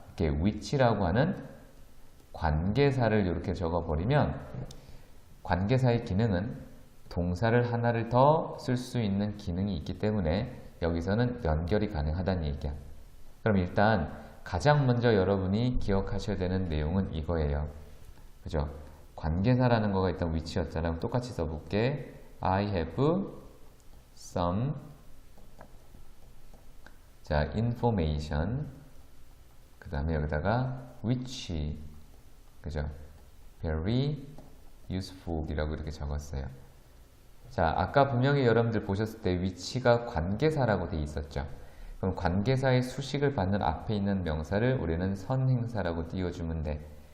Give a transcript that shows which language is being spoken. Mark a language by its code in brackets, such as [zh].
[ko] 이렇게 which라고 하는 관계사를 이렇게 적어버리면 관계사의 기능은 동사를 하나를 더 쓸 수 있는 기능이 있기 때문에 여기서는 연결이 가능하다는 얘기야. 그럼 일단 가장 먼저 여러분이 기억하셔야 되는 내용은 이거예요. 그죠? 관계사라는 거가 일단 which였잖아. 똑같이 써볼게. [en] I have some, 자, information. [ko] 그 다음에 여기다가 which, 그죠? [en] very useful [ko] 이라고 이렇게 적었어요. 자, 아까 분명히 여러분들 보셨을 때 which가 관계사라고 돼 있었죠. 그럼 관계사의 수식을 받는 앞에 있는 명사를 우리는 선행사라고 띄워주면 돼.